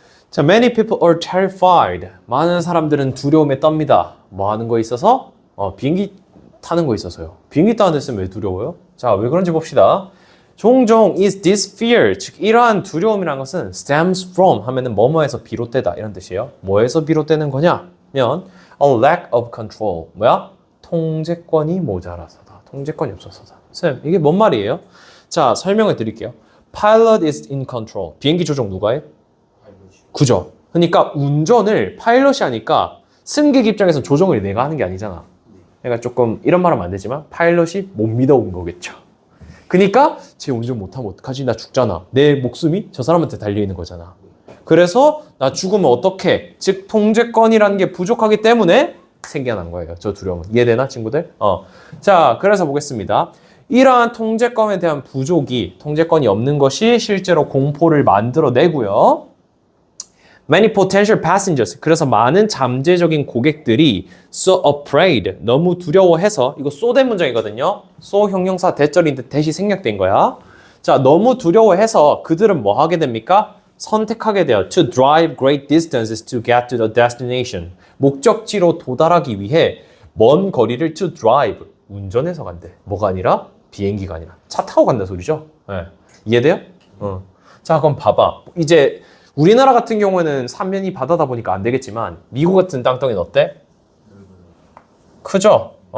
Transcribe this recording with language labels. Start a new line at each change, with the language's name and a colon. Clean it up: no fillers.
English: 자, many people are terrified.
Korean: 많은 사람들은 두려움에 떱니다. 뭐 하는 거에 있어서? 비행기 타는 거에 있어서요. 비행기 타는 데 있으면 왜 두려워요? 자, 왜 그런지 봅시다. 종종
English: is this fear,
Korean: 즉 이러한 두려움이라는 것은
English: stems from
Korean: 하면은 뭐뭐에서 비롯되다 이런 뜻이에요. 뭐에서 비롯되는 거냐면
English: a lack of control.
Korean: 뭐야? 통제권이 모자라서다. 통제권이 없어서다. 쌤, 이게 뭔 말이에요? 자, 설명을 드릴게요.
English: Pilot is in control.
Korean: 비행기 조종 누가 해? 그죠? 그러니까 운전을 파일럿이 하니까 승객 입장에서 조종을 내가 하는 게 아니잖아. 그러니까 조금 이런 말 하면 안 되지만 파일럿이 못 믿어온 거겠죠. 그러니까 쟤 운전 못하면 어떡하지? 나 죽잖아. 내 목숨이 저 사람한테 달려있는 거잖아. 그래서 나 죽으면 어떡해? 즉 통제권이라는 게 부족하기 때문에 생겨난 거예요. 저 두려움은. 이해되나 친구들? 자, 그래서 보겠습니다. 이러한 통제권에 대한 부족이, 통제권이 없는 것이 실제로 공포를 만들어내고요.
English: Many potential passengers,
Korean: 그래서 많은 잠재적인 고객들이
English: so afraid,
Korean: 너무 두려워해서, 이거 so 된 문장이거든요. so 형용사 대절인데 대시 생략된 거야. 자, 너무 두려워해서 그들은 뭐 하게 됩니까? 선택하게 돼요.
English: To drive great distances to get to the destination.
Korean: 목적지로 도달하기 위해 먼 거리를
English: to drive,
Korean: 운전해서 간대. 뭐가 아니라? 비행기가 아니라. 차 타고 간다 소리죠. 네. 이해돼요? 자, 그럼 봐봐. 이제 우리나라 같은 경우에는 삼면이 바다다 보니까 안 되겠지만 미국 같은 땅덩이는 어때? 크죠?